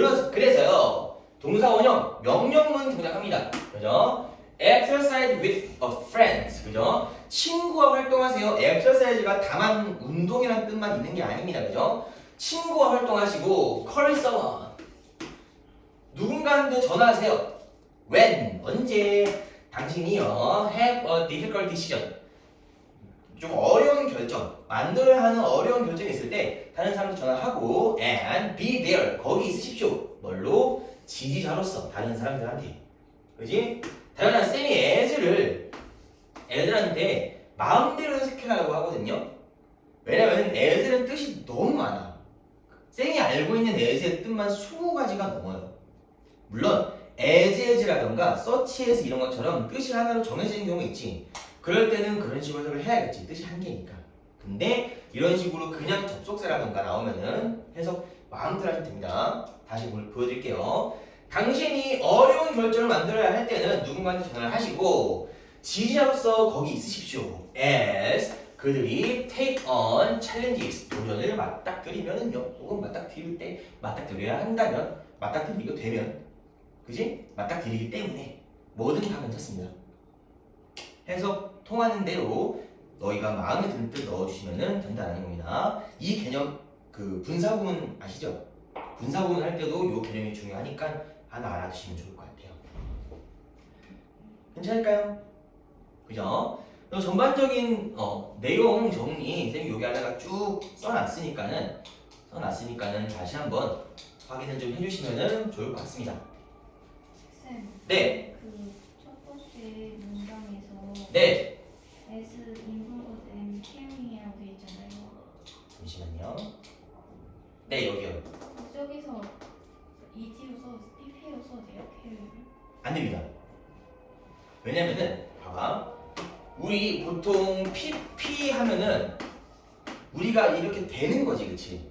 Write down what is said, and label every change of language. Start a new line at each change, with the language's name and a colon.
Korean: 그래서요 동사 원형 명령문 동작합니다. 그죠?
English: exercise with a friend
Korean: 그죠? 친구와 활동하세요. exercise가 다만 운동이라는 뜻만 있는 게 아닙니다. 그죠? 친구와 활동하시고
English: call someone
Korean: 누군가한테 전화하세요. when 언제 당신이요
English: have a difficult decision
Korean: 좀 어려운 결정, 만들어야 하는 어려운 결정이 있을 때 다른 사람한테 전화하고
English: and be there,
Korean: 거기 있으십시오. 뭘로? 지지자로서 다른 사람들한테. 그지? 당연한 쌤이 애들한테 마음대로 해석해라고 하거든요. 왜냐면 애들은 뜻이 너무 많아. 쌤이 알고 있는 애들의 뜻만 20가지가 넘어요. 물론 as라던가 such에서 이런 것처럼 뜻이 하나로 정해지는 경우가 있지. 그럴 때는 그런 식으로 해석을 해야겠지. 뜻이 한 개니까. 근데 이런 식으로 그냥 접속사라던가 나오면은 해석 마음대로 하시면 됩니다. 다시 보여드릴게요. 당신이 어려운 결정을 만들어야 할 때는 누군가한테 전화를 하시고 지지자로서 거기 있으십시오. as 그들이
English: take on challenges
Korean: 도전을 맞닥뜨리면은요. 혹은 맞닥뜨려야 한다면 맞닥뜨리게 되면 그지? 맞닥뜨리기 때문에 뭐든 다 괜찮습니다. 해석 통하는 대로 너희가 마음에 드는 뜻 넣어주시면 된다는 겁니다. 이 개념 그 분사구문 아시죠? 분사구문 할 때도 이 개념이 중요하니까 하나 알아두시면 좋을 것 같아요. 괜찮을까요? 그죠? 그리고 전반적인 내용 정리 쌤이 여기 하다가 쭉 써놨으니까는 다시 한번 확인을 좀 해주시면 좋을 것 같습니다. 쌤, 네, 그 첫 번째 문장에서 네.
English: as involved and caring
Korean: 이라고 돼 있잖아요. 잠시만요. 네, 여기요. 저기서 ET로 써도 PP로 써도 돼요? caring? 안 됩니다. 왜냐면은 봐봐. 우리 보통 PP 하면은 우리가 이렇게 되는 거지, 그치?